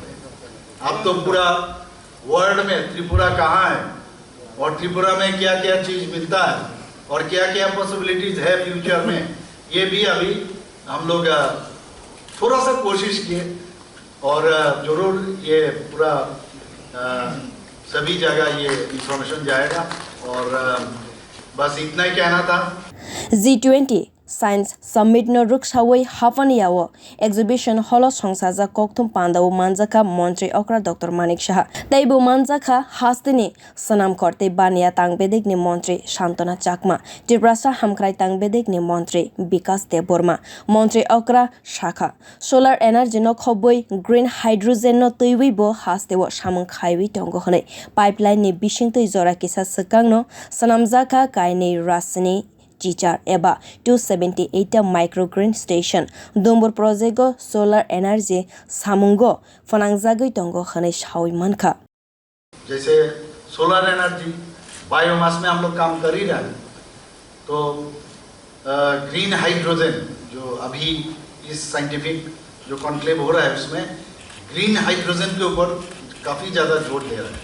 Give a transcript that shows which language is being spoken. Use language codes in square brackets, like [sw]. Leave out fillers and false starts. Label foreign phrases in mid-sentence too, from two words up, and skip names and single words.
[hi] अब तो पूरा वर्ल्ड में त्रिपुरा कहाँ है और त्रिपुरा में क्या क्या चीज मिलता है और क्या क्या पॉसिबिलिटीज है फ्यूचर में, ये भी अभी हम लोग थोड़ा सा कोशिश किए और जरूर ये पूरा सभी जगह ये इंफॉर्मेशन जाएगा। और बस इतना ही कहना था। [trp] G20 Science Summit no ruksawai hafaniyawo exhibition holo songsajak koktwmao manjaka Mantri Okra Dr. Manik Saha teibo manjaka hasteni sanam korte baniya tangbedek ni Mantri Shantana Chakma Tripura hamkrai tangbedek ni Mantri Bikas Deborma Mantri Okra Shakha [en] solar energy [trp] no khoboi [en] green hydrogen [trp] no tuiwi bo hasteo saimankha tongo honai pipeline ni bisingtui jora kisa sekang no sanamjaka kaini rasni Teacher eba 278 [en] microgreen station [trp] Dumbur project [en] solar energy [trp] samungo fanangjagui tongo khane saimankha। [hi] जैसे [en] solar energy [hi] बायोमास में हम लोग काम कर ही रहे हैं, तो [en] green hydrogen [hi] जो अभी इस साइंटिफिक जो कॉन्क्लेव हो रहा है उसमें [en] green hydrogen [hi] के ऊपर काफ़ी ज़्यादा जोर दे रहा है।